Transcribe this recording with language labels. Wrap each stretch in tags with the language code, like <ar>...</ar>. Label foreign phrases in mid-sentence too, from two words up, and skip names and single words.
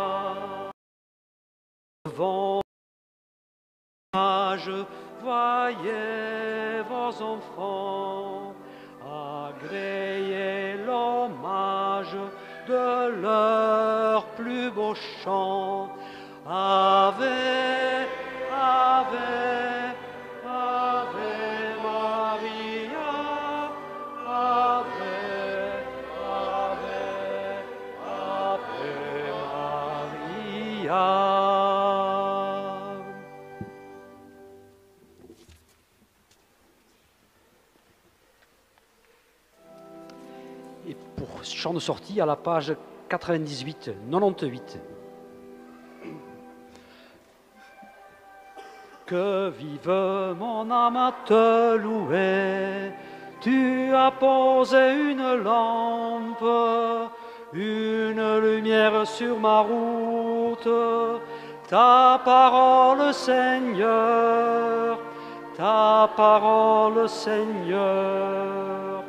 <fr>Devant voyez vos enfants agréer l'hommage de leur plus beau chant.</fr> <la>Ave, Ave, Ave Maria, Ave, Ave, Ave Maria.</la> <fr>Et pour chant de sortie à la page 98. Que vive mon âme à te louer, tu as posé une lampe, une lumière sur ma route, ta parole Seigneur, ta parole Seigneur.</fr>